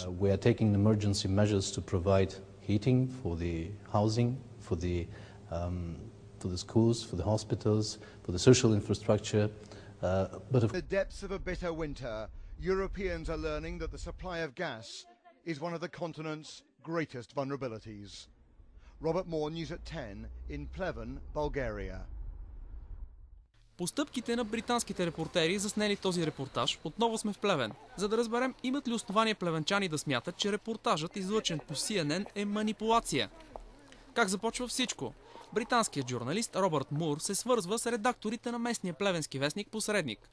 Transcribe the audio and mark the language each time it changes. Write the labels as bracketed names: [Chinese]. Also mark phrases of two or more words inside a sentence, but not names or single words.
[English] We are taking emergency measures to provide heating for the housing, for the schools, for the hospitals, for the social infrastructure. But in the depths of a bitter winter, Europeans are learning that the supply of gas is one of the continent's greatest vulnerabilities. Robert Moore, News at 10 in Pleven, Bulgaria. [Bulgarian] Постъпките на британските репортери, заснели този репортаж, отново сме в Плевен, за да разберем имат ли основание плевенчани да смятат, че репортажът, излъчен по CNN, е манипулация. Как започва всичко? Британският журналист Робърт Мур се свързва с редакторите на местния плевенски вестник Посредник.